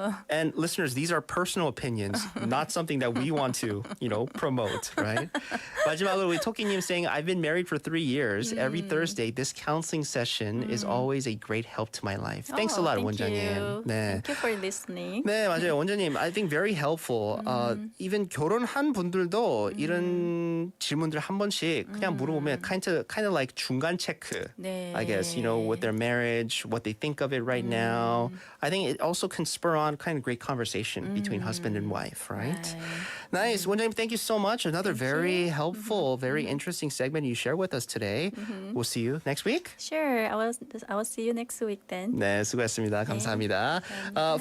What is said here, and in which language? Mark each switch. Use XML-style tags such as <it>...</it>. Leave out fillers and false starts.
<en>And listeners, these are personal opinions, not something that we want to, promote, right?</en> <ko>마지막으로 우리 토끼님</ko> <en>saying, I've been married for 3 years. Every Thursday, this counseling session is always a great help to my life. Thanks a lot, thank</en> <ko>원장님.</ko> <en>you.</en> <ko>네.</ko> <en>Thank you for listening.</en> <ko>네, 맞아요.</ko> <en>원장님, I think very helpful. Even</en> <ko>결혼한 분들도 이런 질문들 한 번씩 그냥 물어보면</ko> <en>kind of like</en> <ko>중간 체크. 네.</ko> <en>I guess, with their marriage, what they think of it right now. I think it also can spur on kind of great conversation between husband and wife, right? Nice. 원장님, thank you so much. Another very helpful, very interesting segment you share with us today. We'll see you next week. Sure. I will see you next week then.</en> <ko>네, 수고했습니다. 감사합니다.</ko>